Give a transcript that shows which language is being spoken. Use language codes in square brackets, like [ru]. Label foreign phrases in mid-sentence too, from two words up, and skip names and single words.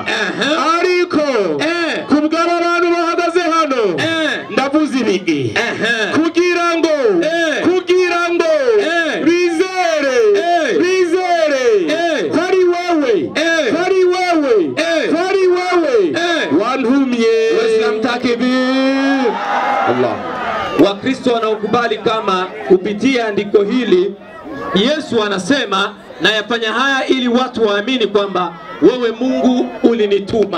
[rn] Ariko kubw'aba abantu bahagaze hano ndavuze ibigi kugira ngo bizere kari wewe wantumye. [sw] Waislamu takbir. Allah. Wakristo wanaokubali kama kupitia andiko hili Yesu anasema na yafanya haya ili watu waamini kwamba wewe Mungu ulinituma.